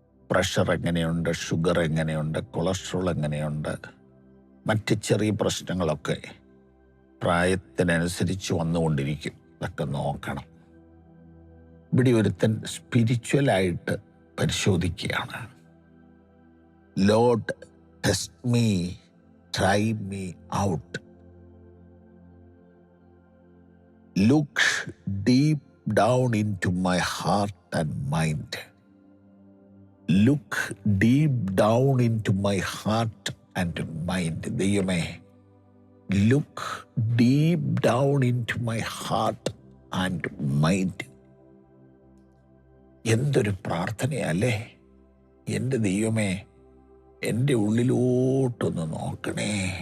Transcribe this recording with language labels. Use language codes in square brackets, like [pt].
[ml] Pressure എങ്ങനെയുണ്ട്, sugar എങ്ങനെയുണ്ട്, cholesterol എങ്ങനെയുണ്ട്, മറ്റ് ചെറിയ പ്രശ്നങ്ങളൊക്കെ പ്രായത്തിനനുസരിച്ച് വന്നുകൊണ്ടിരിക്കും. ഇതൊക്കെ നോക്കണം. ഇവിടെ ഒരുത്തൻ സ്പിരിച്വലായിട്ട് പരിശോധിക്കുകയാണ്. [en] Lord, test me, try me out. Look deep down into my heart and mind. Look deep down into my heart and mind. ദൈവമേ, look deep down into my heart and mind. [ml] എന്തൊരു പ്രാർത്ഥനയല്ലേ! എൻ്റെ ദൈവമേ, എൻ്റെ ഉള്ളിലോട്ടൊന്ന് നോക്കണേ.